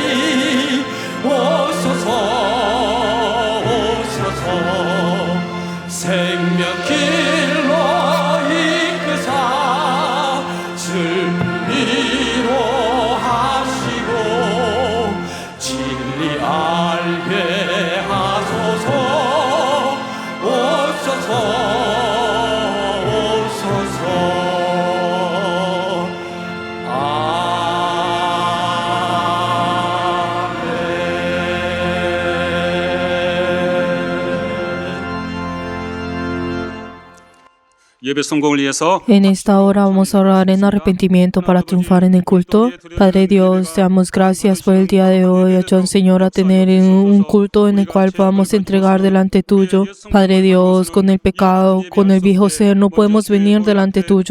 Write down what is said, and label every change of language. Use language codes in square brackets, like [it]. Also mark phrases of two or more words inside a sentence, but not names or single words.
[ko] 오소서 오소서 생명길로 이끄사 슬픔 위로하시고 진리 알게 하소서 오소서 오소서 예배 성공을 위해서 [es] En esta hora vamos a orar en arrepentimiento para triunfar en el culto. Padre Dios, te damos gracias por el día de hoy. Ayúdanos, Señor, a tener un culto en el cual podamos entregar delante tuyo. Padre Dios, con el pecado, con el viejo ser, no podemos venir delante tuyo.